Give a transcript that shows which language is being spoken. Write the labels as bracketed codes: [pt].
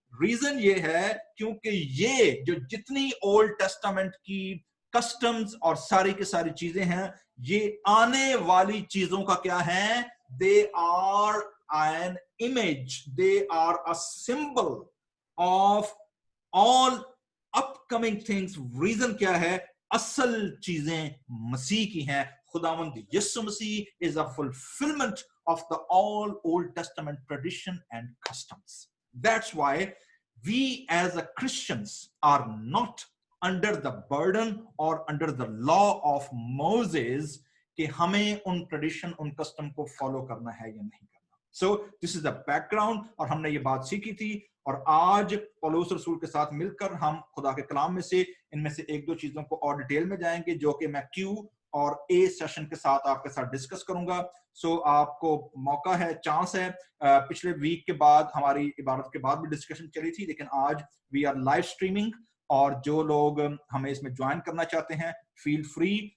[ur] Reason یہ ہے کیونکہ یہ جو جتنی اولڈ ٹیسٹامنٹ کی کسٹمز اور ساری کی ساری چیزیں ہیں, یہ آنے والی چیزوں کا کیا ہے؟ [en] they are an image, they are a symbol of all upcoming things. [ur] Reason کیا ہے؟ اصل چیزیں مسیح کی ہیں. [en] خداوند یسوع مسیح is a fulfillment of the all Old Testament tradition and customs. That's why we as a Christians are not under the burden or under the law of Moses [ur] کہ ہمیں ان ٹریڈیشن, ان کسٹم کو فالو کرنا ہے یا نہیں کرنا. [en] So this is the background, [ur] اور ہم نے یہ بات سیکھی تھی. اور آج پولس رسول کے ساتھ مل کر ہم خدا کے کلام میں سے ان میں سے 1-2 چیزوں کو اور ڈیٹیل میں جائیں گے, جو کہ میں کیو اور اے سیشن کے ساتھ آپ کے ساتھ ڈسکس کروں گا. سو آپ کو موقع ہے, چانس ہے. پچھلے ویک کے بعد ہماری عبادت کے بعد بھی ڈسکشن چلی تھی, لیکن آج [en] we are live streaming, [ur] اور جو لوگ ہمیں اس میں جوائن کرنا چاہتے ہیں [en] Feel free.